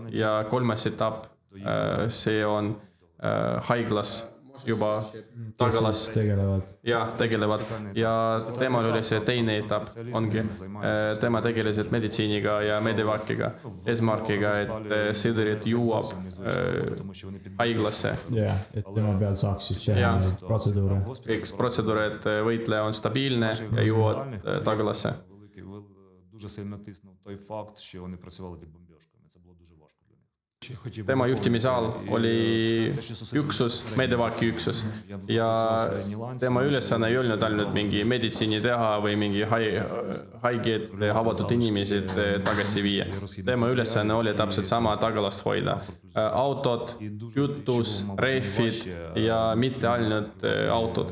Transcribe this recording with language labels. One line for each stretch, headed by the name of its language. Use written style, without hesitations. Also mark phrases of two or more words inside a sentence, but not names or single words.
Estonian: Ja kolmas etapp, see on haiglas juba tagalas tegelevad ja temal oli see teine etapp ongi, tema tegelesid meditsiiniga ja medivakiga, esmarkiga, et sõdurid jõuab haiglasse. Et tema peal saaks siis teha protseduure. Kõik protseduure, et võitleja on stabiilne ja jõuab tagalasse.
Ukrainian: Дуже сильно тиснув той факт, що вони працювали під бомбьошками. Це було дуже важко для них.
Estonian: Tema juhtimise all oli üksus, medevaki üksus ja tema ülesanne ei olnud ainult mingi meditsiini teha või mingi haiged, havatud inimesed tagasi viia. Tema ülesanne oli täpselt sama tagalast hoida. Autod, kütus, reifid ja mitte ainult autod.